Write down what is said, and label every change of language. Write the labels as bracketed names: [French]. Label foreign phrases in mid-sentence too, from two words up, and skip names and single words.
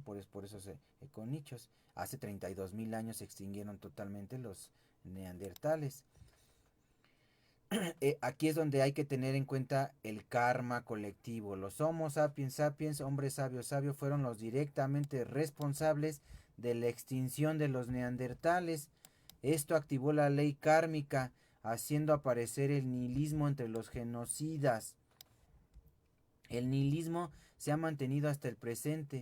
[Spanish] Por esos econichos. Hace 32.000 años se extinguieron totalmente los neandertales. Aquí es donde hay que tener en cuenta el karma colectivo. Los Homo sapiens sapiens, hombre sabio sabio, fueron los directamente responsables de la extinción de los neandertales. Esto activó la ley kármica, haciendo aparecer el nihilismo entre los genocidas. El nihilismo se ha mantenido hasta el presente.